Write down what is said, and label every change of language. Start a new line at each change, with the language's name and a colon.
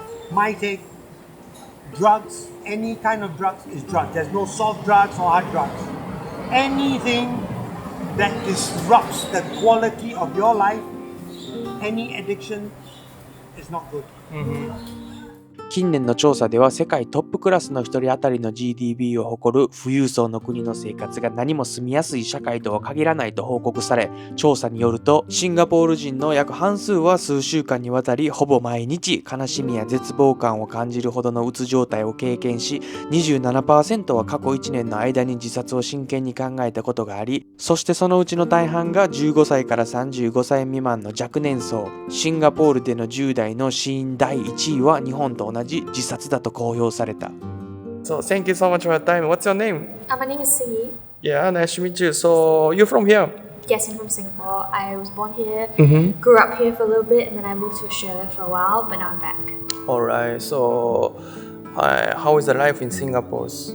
English: My take, drugs, any kind of drugs is drugs. There's no soft drugs or hard drugs. Anything that disrupts the quality of your life, any addiction is not good.
Japanese: 近年の調査では世界トップクラスの1人当たりの GDP を誇る富裕層の国の生活が何も住みやすい社会とは限らないと報告され、調査によるとシンガポール人の約半数は数週間にわたりほぼ毎日悲しみや絶望感を感じるほどのうつ状態を経験し、27% は過去1年の間に自殺を真剣に考えたことがあり、そしてそのうちの大半が15歳から35歳未満の若年層。シンガポールでの10代の死因第1位は日本と同じ自殺だと公表された。
English: So thank you so much for your time. What's your name? My name is Singi. Yeah, nice to meet you. So you're from here? Yes, I'm from Singapore. I was born here, grew up here for a little bit, and then I moved to Australia for a while, but now I'm back. Alright, so how is the life in Singapore?